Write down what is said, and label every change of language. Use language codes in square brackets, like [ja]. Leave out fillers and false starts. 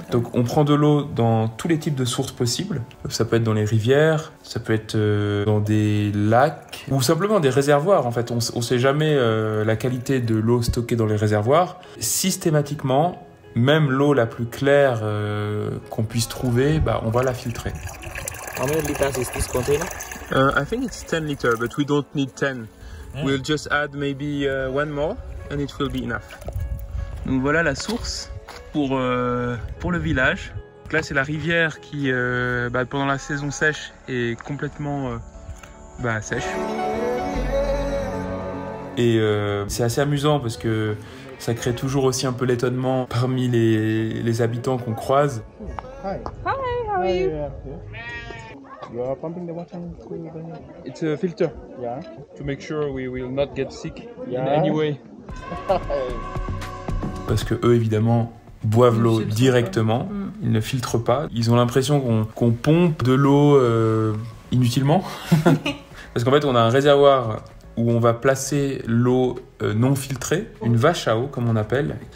[fr] Donc on prend de l'eau dans tous les types de sources possibles. Ça peut être dans les rivières, ça peut être dans des lacs, ou simplement des réservoirs. En fait, on ne sait jamais la qualité de l'eau stockée dans les réservoirs. Systématiquement, même l'eau la plus claire qu'on puisse trouver, on va la filtrer. [en] How many liters is this container? I think it's 10 liters, but we don't need 10. We'll just add maybe one more and it will be enough. [fr] Donc voilà la source pour le village. Donc là c'est la rivière qui pendant la saison sèche est complètement sèche. Et c'est assez amusant parce que ça crée toujours aussi un peu l'étonnement parmi les habitants qu'on croise. [en] Hi, how are you? You are pumping the water into the... It's a filter. Yeah. To make sure we will not get sick Yeah. in any way. [fr] Parce que eux évidemment boivent l'eau directement, ils ne filtrent pas. Ils ont l'impression qu'on pompe de l'eau inutilement. Parce qu'en fait on a un réservoir où on va placer l'eau non filtrée, une vache à eau comme on appelle.